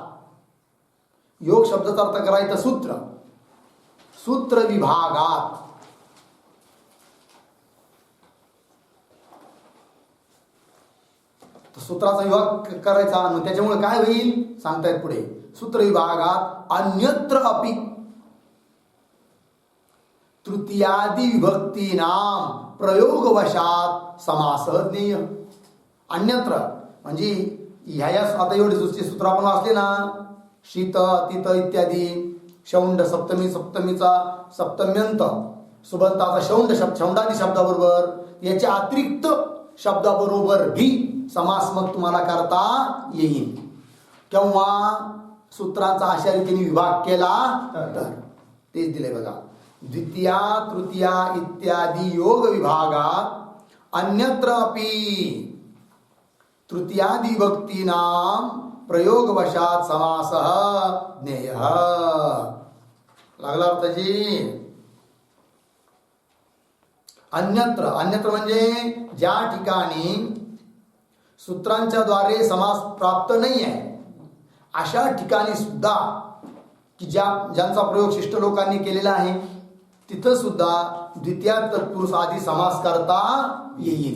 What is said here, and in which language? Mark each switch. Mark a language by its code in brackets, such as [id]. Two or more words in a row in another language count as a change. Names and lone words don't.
[mr] योग शब्दाचा अर्थ करायचा सूत्र विभागात. सूत्राचा विभाग करायचा आणि त्याच्यामुळे काय होईल सांगतायत पुढे. सूत्र विभागात [sa] अन्यत्र अपि तृतीयादि विभक्तीनाम प्रयोगवशात समास ज्ञेय. [mr] अन्यत्र म्हणजे ह्या आता एवढे सूत्र आपण वाचले ना. शीत अतित इत्यादी शौंड सप्तमीचा सप्तम्यंत सुबंताचा शौंडादी शब्दाबरोबर याच्या अतिरिक्त शब्दाबरोबर भी समास मग तुम्हाला करता येईल. किंवा सूत्राचा अशा रीतीने विभाग केला तर तेच दिले बघा. [sa] द्वितीया तृतीया इत्यादी योग विभागात अन्यत्र अपि तृतीयादि विभक्तीनां प्रयोगवशात समासः ज्ञेयः. [mr] लागला अर्थाची. अन्यत्र म्हणजे ज्या ठिकाणी सूत्रांच्या द्वारे समास प्राप्त नाही आहे अशा ठिकाणी सुद्धा की ज्यांचा प्रयोग शिष्ट लोकांनी केलेला आहे तिथं सुद्धा द्वितीय तत्पुरुष आधी समास करता येईल.